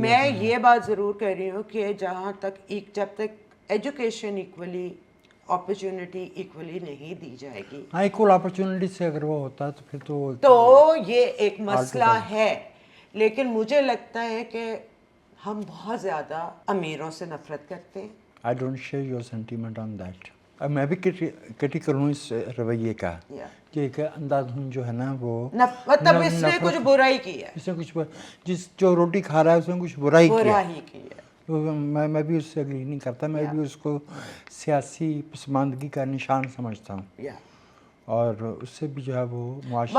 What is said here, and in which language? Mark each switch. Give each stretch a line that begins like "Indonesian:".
Urdu: میں یہ بات ضرور کہہ رہی ہوں کہ جہاں تک جب تک ایجوکیشن ایکولی, اپرچونٹی ایکولی نہیں دی جائے گی, ایکول اپرچونٹی سے اگر وہ ہوتا تو پھر تو یہ ایک مسئلہ ہے. لیکن مجھے لگتا ہے کہ ہم بہت زیادہ امیروں سے نفرت کرتے ہیں.
English: I don't share your sentiment on that.
Urdu: اب میں بھی کرٹیک کروں اس رویے کا کہ ایک اندھادھند جو ہے نا وہ مطلب اس نے کچھ برائی کی ہے, اس نے کچھ جس جو روٹی کھا رہا ہے اس نے کچھ برائی کی ہے. میں بھی اس سے اگری نہیں کرتا, میں بھی اس کو سیاسی پسماندگی کا نشان سمجھتا ہوں, اور اس سے بھی جو ہے وہ معاشرے